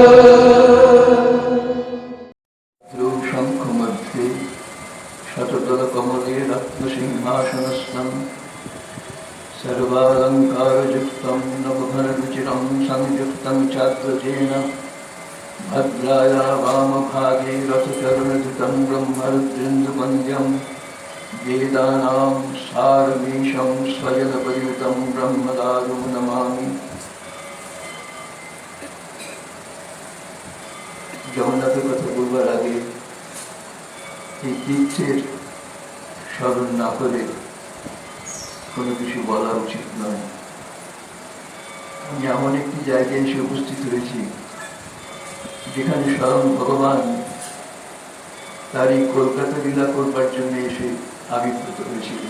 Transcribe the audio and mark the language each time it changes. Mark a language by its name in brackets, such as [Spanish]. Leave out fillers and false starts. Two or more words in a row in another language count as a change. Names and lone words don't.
[Sanskrit] शङ्खमध्ये शतदलकमले रत्नसिंहासनस्थं सर्वालङ्कारयुक्तं नवघनरुचिरं संयुक्तं चाग्रजेन भद्राया वामभागे रथचरणधृतं ब्रह्मरुद्रेन्दुवन्द्यं वेदानां सारमीशं स्वयंपरियुतं ब्रह्मदारु नमामि। [Bangla] জগন্নাথের কথা বলবার আগে এই তীর্থের স্মরণ না করে কোনো কিছু বলা উচিত নয়। আমি এমন একটি জায়গায় এসে উপস্থিত হয়েছি যেখানে স্বয়ং ভগবান তার এই কলকাতা লীলা করবার জন্য এসে আবির্ভূত হয়েছিলেন।